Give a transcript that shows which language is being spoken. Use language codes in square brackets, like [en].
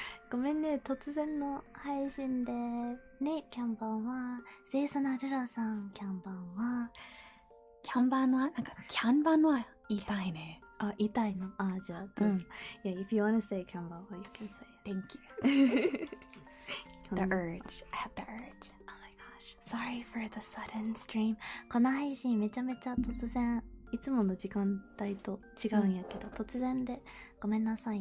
[ja] ごめんね、突然の配信で。ね、キャンバンは。セイサナルラさん、キャンバンは。 Kyanbanwa なんか Kyanbanwa 言いたいね。あ、言いたいの。あ、じゃあ、どうぞ。 [en] Yeah, if you want to say Kyanbanwa, you can say it. Thank you. The urge. I have the urge. Oh my gosh. Sorry for the sudden stream. [ja] この配信めちゃめちゃ突然、いつもの時間帯と違うんやけど、突然でごめんなさいね。